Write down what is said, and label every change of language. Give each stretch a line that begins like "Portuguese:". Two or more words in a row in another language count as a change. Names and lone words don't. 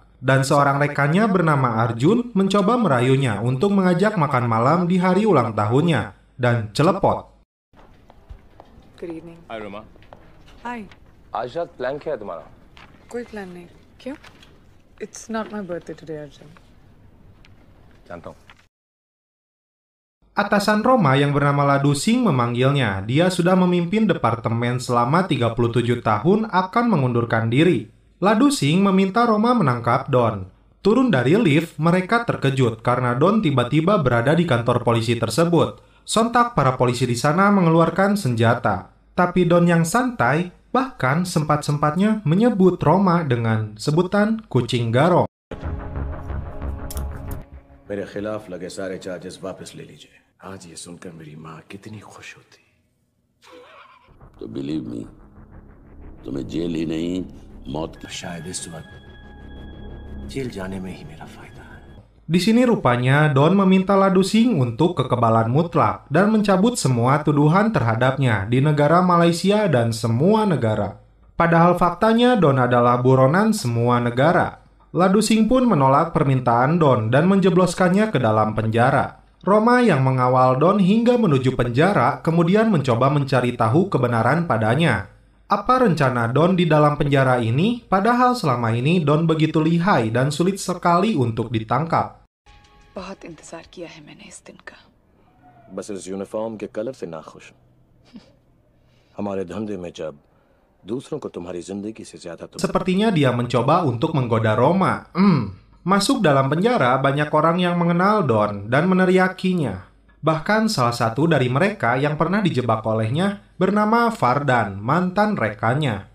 Indonesian: Dan seorang rekannya bernama Arjun mencoba merayunya untuk mengajak makan malam di hari ulang tahunnya. Dan celepot.
English: Good evening. Hi Roma. Hi.
Hindi: आज रात प्लान क्या है तुम्हारा? कोई प्लान नहीं. क्यों?
English: It's not my birthday today, Arjun.
Hindi: जानता हूँ.
Indonesian: Atasan Roma yang bernama Ladu Singh memanggilnya. Dia sudah memimpin departemen selama 37 tahun akan mengundurkan diri. Ladu Singh meminta Roma menangkap Don. Turun dari lift, mereka terkejut karena Don tiba-tiba berada di kantor polisi tersebut. Sontak para polisi di sana mengeluarkan senjata. Tapi Don yang santai, bahkan sempat-sempatnya menyebut Roma dengan sebutan kucing garong.
Hindi: मेरे खिलाफ लगे सारे चार्जेस वापस ले लीजिए. आज ये सुनकर मेरी माँ कितनी खुश होती. तो
English: believe me,
Hindi: तुम्हें जेल ही नहीं मौत की. शायद इस वक्त जेल जाने में ही मेरा फायदा है.
Indonesian: Di sini rupanya Don meminta Ladu Singh untuk kekebalan mutlak dan mencabut semua tuduhan terhadapnya di negara Malaysia dan semua negara. Padahal faktanya Don adalah buronan semua negara. Ladu Singh pun menolak permintaan Don dan menjebloskannya ke dalam penjara. Roma yang mengawal Don hingga menuju penjara kemudian mencoba mencari tahu kebenaran padanya. Apa rencana Don di dalam penjara ini, padahal selama ini Don begitu lihai dan sulit sekali untuk ditangkap.
Hindi: बहुत इंतजार किया है मैंने इस दिन का. बस इस यूनिफॉर्म के कलर से नाखुश हूं. हमारे धंधे में जब दूसरों को तुम्हारी जिंदगी से ज्यादा
Indonesian: Sepertinya dia mencoba untuk menggoda Roma. Masuk dalam penjara, banyak orang yang mengenal Don dan meneriakinya. Bahkan salah satu dari mereka yang pernah dijebak olehnya bernama Fardan, mantan rekannya.